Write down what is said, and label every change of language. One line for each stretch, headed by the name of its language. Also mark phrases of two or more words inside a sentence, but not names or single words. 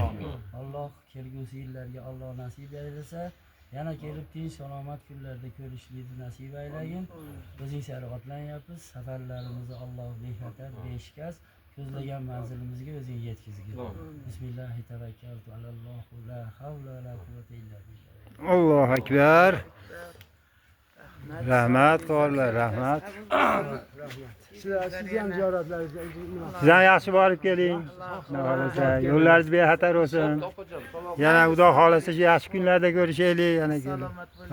Uzbek: Alloh kelgusi yillarga Alloh nasib aylasa, yana kelib tinch salomat kunlarda ko'rishlikni nasib aylagin. O'zing sari otlanyapmiz, safarlarimizni Alloh bexatar, beshikast ko'zlagan manzilimizga o'zing yetkazgin.
Arabic: بسم الله توكلت على الله لا حول ولا قوة إلا بالله. الله أكبر.
Uzbek: Rahmat qorilar, rahmat. Siz ham ziyoratlaringizga Siz ham yaxshi borib keling. Yo'llaringiz bexatar bo'lsin. Yana Xudo xolasa yaxshi kunlarda ko'rishaylik, yana kelin.